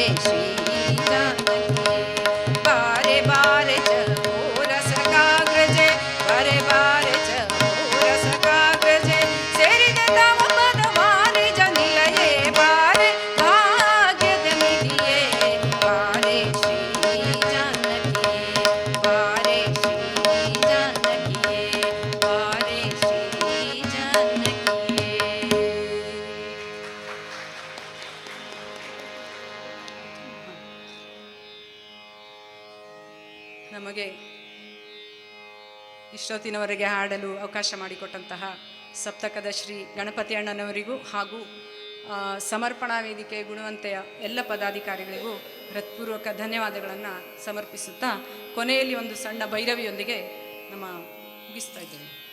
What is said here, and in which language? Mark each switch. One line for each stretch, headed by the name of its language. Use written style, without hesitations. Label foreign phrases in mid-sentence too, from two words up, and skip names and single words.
Kannada: ಶ್ರೀ ಜಾನಕಿಯೇ ಬಾರೆ ಬಾರೆ ಚಕೋರಸಕಾಗ್ರಜೆ ಬಾರೆ ಬಾರೆ ಚಕೋರಸಕಾಗ್ರಜೆ ಸೇರಿದೆ ತವ ಪದ ವಾರಿ ಜನಿಲಯೇ ಬಾರೆ ಭಾಗ್ಯದ ನಿಧಿಯೇ ಬಾರೆ ಶ್ರೀ ಜಾನಕಿಯೇ ಬಾರೆ ಶ್ರೀ ಜಾನಕಿಯೇ ಬಾರೆ ಶ್ರೀ ಜಾನಕಿಯೇ ನಮಗೆ ಇಷ್ಟೊತ್ತಿನವರೆಗೆ ಹಾಡಲು ಅವಕಾಶ ಮಾಡಿಕೊಟ್ಟಂತಹ ಸಪ್ತಕದ ಶ್ರೀ ಗಣಪತಿ ಅಣ್ಣನವರಿಗೂ ಹಾಗೂ ಸಮರ್ಪಣಾ ವೇದಿಕೆ ಗುಣವಂತೆಯ ಎಲ್ಲ ಪದಾಧಿಕಾರಿಗಳಿಗೂ ಹೃತ್ಪೂರ್ವಕ ಧನ್ಯವಾದಗಳನ್ನು ಸಮರ್ಪಿಸುತ್ತಾ ಕೊನೆಯಲ್ಲಿ ಒಂದು ಸಣ್ಣ ಭೈರವಿಯೊಂದಿಗೆ ನಮ್ಮ ಮುಗಿಸ್ತಾ ಇದ್ದೇವೆ.